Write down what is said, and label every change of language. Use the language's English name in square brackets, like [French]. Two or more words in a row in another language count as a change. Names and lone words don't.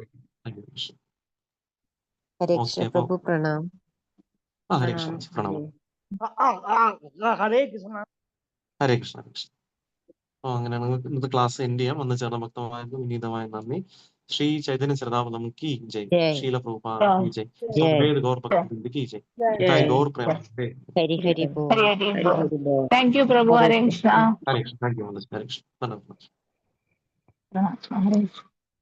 [English] thank you. [Malayalam] ഹരേ ഓക്കെ, കൃഷ്ണ അപ്പൊ പ്രഭു പ്രണാം. ഹരേ കൃഷ്ണ പ്രണാമം. ഹരേ കൃഷ്ണ. ഹരേ കൃഷ്ണ, ഹരേ കൃഷ്ണ. അപ്പൊ അങ്ങനെയാണ് ഇന്നത്തെ [English] class end [Malayalam] ചെയ്യാം. വന്ന് ചേർന്ന ഭക്തമാർക്ക് വിനീതമായ നന്ദി. [Hindi] ശ്രീ ചൈതന്യ ചരിതാമൃതം की जय, जय शील प्रभुपाद की जय, जय सद्वेद गौर भक्तवृंद की जय, निताई गौर प्रेमानंदे। हरि हरि बोल [Malayalam] ഹരി [Hindi] हरि [Malayalam] ഹരി [Hindi] हरि बोल. [English] thank you [Malayalam] പ്രഭു. ഹരേ കൃഷ്ണ. [Hindi] हरे कृष्ण, [English] thank you, [Hindi] हरे कृष्ण, धन्यवाद। [Malayalam] ഹരേ കൃഷ്ണ.